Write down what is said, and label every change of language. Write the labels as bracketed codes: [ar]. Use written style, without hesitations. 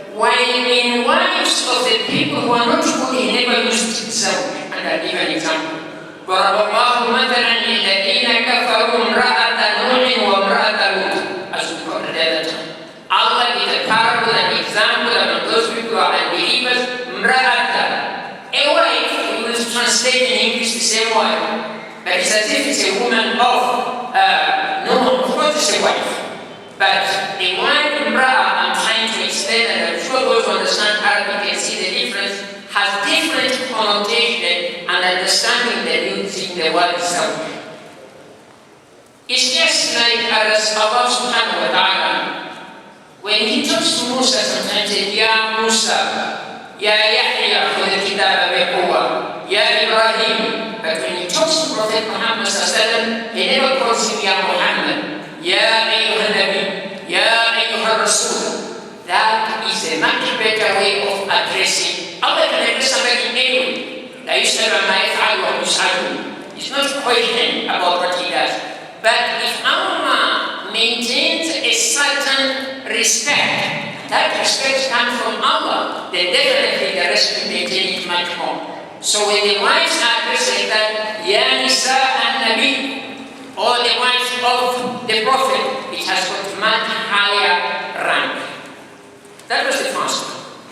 [en] While in wives of the people who are not good, he never used zawj. And I'll give an example. [ar] ضرب الله مثلا للذين كفروا امرأة نوح وامرأة لوط. [en] As we quoted the other time, Allah is a parable, an example among those people who are unbelievers. امرأة, a wife, we will translate in English the same word, but it's as if it's a woman of Noah. Of course it's a wife, but the word امرأة, I'm trying to explain, and I'm sure those who understand Arabic can see the difference, has different connotation and understanding than using the word zawj. It's just like as Allah subhanahu wa ta'ala, when he talks to Musa sometimes, he says, Ya Musa, Ya Yahya, [ar] khudh al-kitaba biquwwa, [en] Ya Ibrahim. But when he talks to Prophet Muhammad sallallahu alaihi wasallam, he never calls him Ya Muhammad, [ar] Ya ayyuhan nabi, Ya ayyuhan rasul. [en] That is a much better way of addressing. Allah can address somebody in any way. [ar] لا يسأل عما يفعل وهم يسألون. [en] It's not questioning about what he does. But if Allah maintains a certain respect, that respect comes from Allah, then definitely the rest will maintain it much more. So when the wives are addressed like that, [ar] Ya Nisa an-Nabi, [en] or the wives of the Prophet, it has got much higher rank. That was the first one.